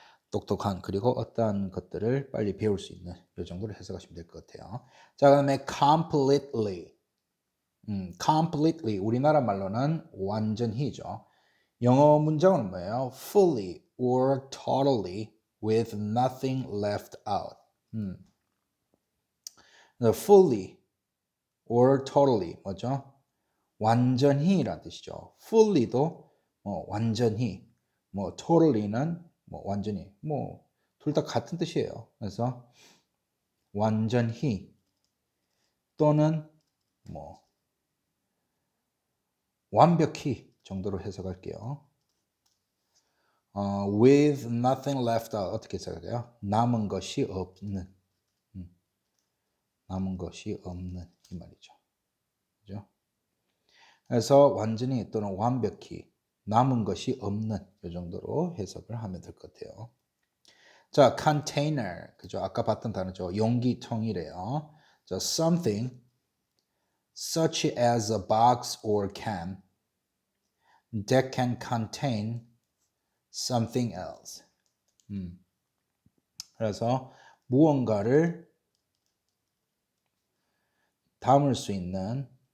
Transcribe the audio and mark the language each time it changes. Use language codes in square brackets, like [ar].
[ko] 똑똑한 그리고 어떠한 것들을 빨리 배울 수 있는 이 정도로 해석하시면 될 것 같아요. 자, 그다음에 completely. completely 우리나라 말로는 완전히죠. 영어 문장은 뭐예요? [en] fully or totally with nothing left out. fully or totally [ko] 뭐죠? 완전히란 뜻이죠. fully도 완전히, 뭐 totally는 뭐 완전히, 뭐 둘 다 같은 뜻이에요. 그래서 완전히 또는 뭐 완벽히 정도로 해석할게요. [en] with nothing left out [ko] 어떻게 해석해요? 남은 것이 없는, 남은 것이 없는 이 말이죠. 그죠? 그래서 완전히 또는 완벽히 남은 것이 없는 이 정도로 해석을 하면 될 것 같아요. 자, container. 그죠? 아까 봤던 단어죠. 용기통이래요. [en] 자, something such as a box or can that can contain something else. [ko] 그래서 무언가를 담을 수 있는